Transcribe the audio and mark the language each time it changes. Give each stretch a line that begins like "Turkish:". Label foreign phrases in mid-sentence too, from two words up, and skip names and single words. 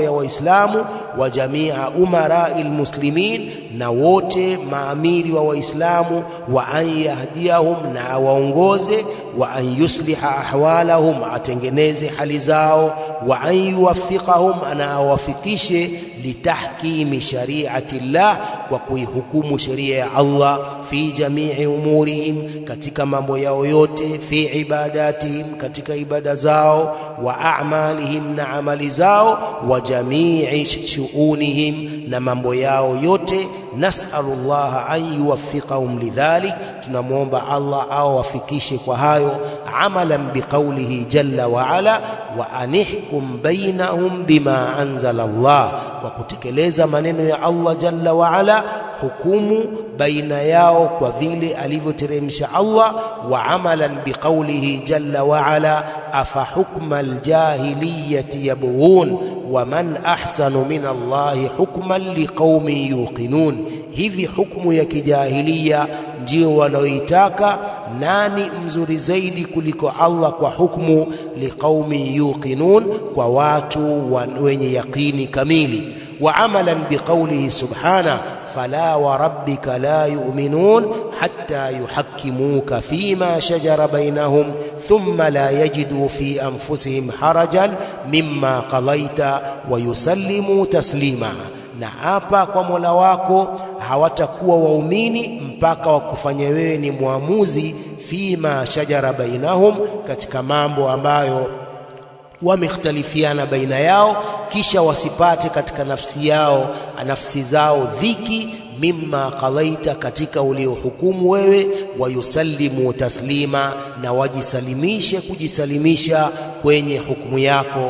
Swahili: ya Waislamu,
Arabic: وجميع أمراء المسلمين,
Swahili: na wote maamiri wa Waislamu,
Arabic: وأن يهديهم,
Swahili: na
Arabic: awaongoze, وأن يصلح أحوالهم,
Swahili: atengeneze hali zao,
Arabic: وأن يوفقهم,
Swahili: na awafikishe
Arabic: لتحكيم شريعة الله,
Swahili: kwa kuihukumu sheria ya Allah,
Arabic: في جميع أمورهم,
Swahili: katika mambo yao yote,
Arabic: في عباداتهم,
Swahili: katika ibada zao,
Arabic: وأعمالهم,
Swahili: na amali zao,
Arabic: وجميع شؤونهم,
Swahili: na mambo yao yote.
Arabic: نسأل الله أن يوفقهم لذلك,
Swahili: tunamwomba Allah awafikishe kwa hayo.
Arabic: عملا بقوله جل وعلا وأن احكم بينهم بما أنزل الله,
Swahili: kwa kutekeleza maneno ya Allah
Arabic: جل وعلا,
Swahili: hukumu baina yao kwa vile alivyoteremsha Allah.
Arabic: وعملا بقوله جل وعلا أفحكم الجاهلية يبغون ومن أحسن من الله حكما لقوم يوقنون,
Swahili: hivi hukumu ya kijahilia ndio wanaoitaka, nani mzuri zaidi kuliko Allah kwa hukumu?
Arabic: لقوم يوقنون,
Swahili: kwa watu wenye yaqini kamili.
Arabic: وعملا بقوله سبحانه فلا وربك لا يؤمنون حتى يحكموك فيما شجر بينهم ثم لا يجدوا في أنفسهم حرجا مما قضيت ويسلموا تسليما,
Swahili: na hapa kwa Mola wako hawatakuwa waumini mpaka wakufanye wewe ni muamuzi,
Arabic: فيما شجر بينهم,
Swahili: katika mambo ambayo wamekhtalifiana baina yao, kisha wasipate katika nafsi zao dhiki,
Arabic: مما قضيت,
Swahili: katika uliohukumu wewe,
Arabic: ويسلموا تسليما,
Swahili: na wajisalimishe kujisalimisha kwenye hukumu yako.